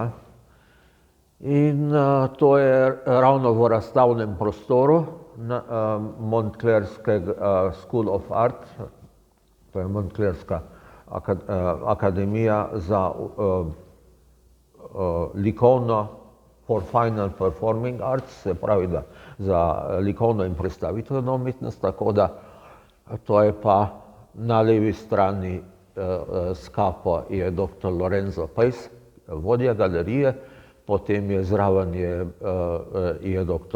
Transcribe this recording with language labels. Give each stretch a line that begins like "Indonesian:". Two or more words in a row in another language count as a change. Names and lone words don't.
Slovenian: In to je ravno v razstavnem prostoru Montclairskega School of Art, to je Montclairska akademija za likovno
English: for fine and performing arts,
Slovenian: se pravi da za likovno in predstavitveno umetnost, tako da to je pa na levi strani s kapo je dr. Lorenzo Pejs, vodja galerije, potem je zraven je dr.